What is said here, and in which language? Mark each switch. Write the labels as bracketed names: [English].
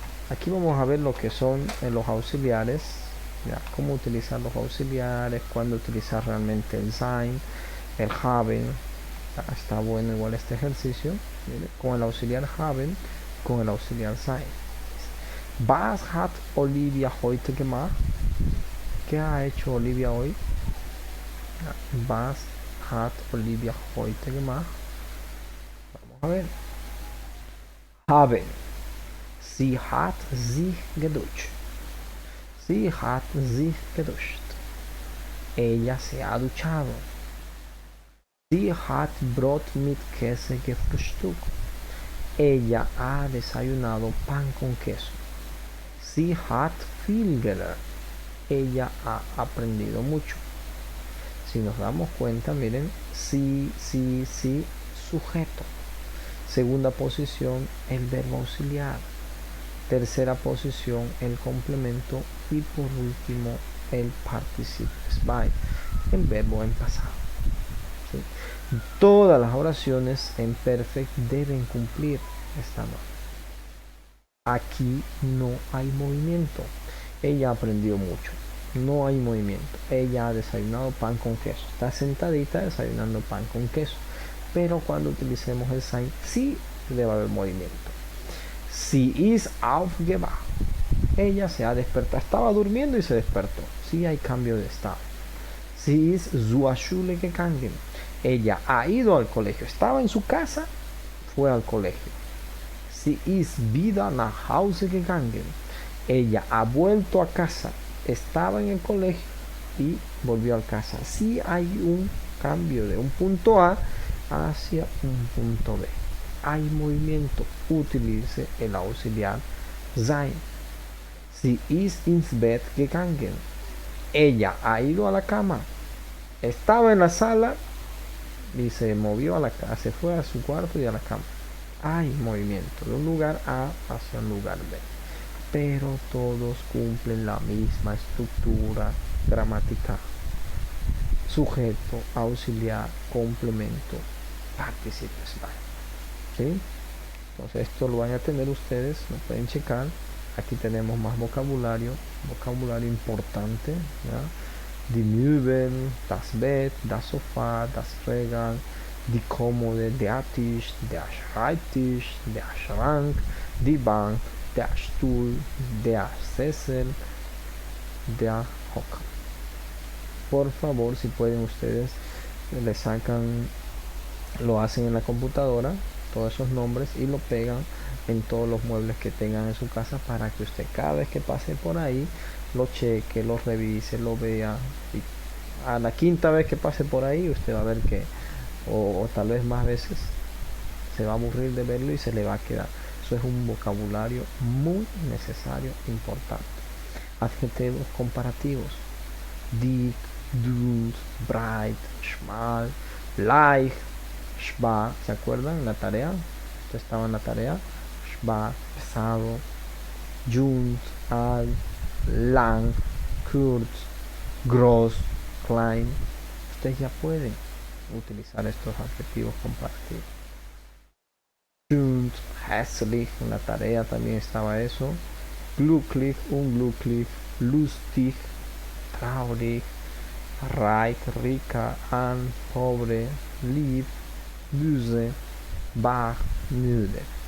[Spanish] Aquí vamos a ver lo que son los auxiliares, ya, cómo utilizar los auxiliares, cuándo utilizar realmente el sein, el haben. Está bueno igual este ejercicio. Mire, con el auxiliar haben, con el auxiliar sein. [German] Was hat Olivia heute gemacht? [Spanish] ¿Qué ha hecho Olivia hoy? [German] Was hat Olivia heute gemacht? [Spanish] Vamos a ver. [German] Haben. Sie hat sich geduscht. Sie hat sich geduscht. [Spanish] Ella se ha duchado. [German] Sie hat Brot mit Käse gefrühstückt. [Spanish] Ella ha desayunado pan con queso. [German] Sie hat viel gelernt. [Spanish] Ella ha aprendido mucho. Si nos damos cuenta, miren, sí, sujeto. Segunda posición, el verbo auxiliar. Tercera posición, el complemento. Y por último, el participio by, el verbo en pasado. ¿Sí? Todas las oraciones en perfect deben cumplir esta norma. Aquí no hay movimiento. Ella aprendió mucho. No hay movimiento. Ella ha desayunado pan con queso. Está sentadita desayunando pan con queso. Pero cuando utilicemos el sein, sí debe haber movimiento. [German] Sie ist aufgewacht. [Spanish] Ella se ha despertado. Estaba durmiendo y se despertó. Sí hay cambio de estado. [German] Sie ist zur Schule gegangen. [Spanish] Ella ha ido al colegio. Estaba en su casa, fue al colegio. [German] Sie ist wieder nach Hause gegangen. [Spanish] Ella ha vuelto a casa. Estaba en el colegio y volvió a casa. Sí hay un cambio de un punto A hacia un punto B. Hay movimiento. Utilice el auxiliar sein. [German] Sie ist ins Bett gegangen. [Spanish] Ella ha ido a la cama. Estaba en la sala y se movió a la cama. Se fue a su cuarto y a la cama. Hay movimiento de un lugar A hacia un lugar B. Pero todos cumplen la misma estructura gramatical. Sujeto, auxiliar, complemento, partícipes. ¿Sí? Entonces esto lo van a tener ustedes, lo pueden checar. Aquí tenemos más vocabulario importante. ¿Ya? [German] Die Möbel, das Bett, das Sofa, das Regal, die Kommode, der Tisch, der Schreibtisch, der Schrank, die Bank, der Stuhl, der Sessel, der Hocker. [Spanish] Por favor, si pueden ustedes, le sacan, lo hacen en la computadora, todos esos nombres, y lo pegan en todos los muebles que tengan en su casa para que usted cada vez que pase por ahí lo cheque, lo revise, lo vea, y a la quinta vez que pase por ahí usted va a ver que o tal vez más veces se va a aburrir de verlo y se le va a quedar. Eso es un vocabulario muy necesario, importante. Adjetivos comparativos: [German] dick, dünn, breit, schmal, leicht, schwer. [Spanish] ¿Se acuerdan? La tarea, esto estaba en la tarea. [German] Schwer, pesado. Jung, alt, lang, kurz, groß, klein. [Spanish] Ustedes ya pueden utilizar estos adjetivos comparativos. Schön, hässlich, en la tarea también estaba eso. [German] Glücklich, unglücklich, lustig, traurig, reich, rica, arm, pobre, lieb, böse, wach, müde.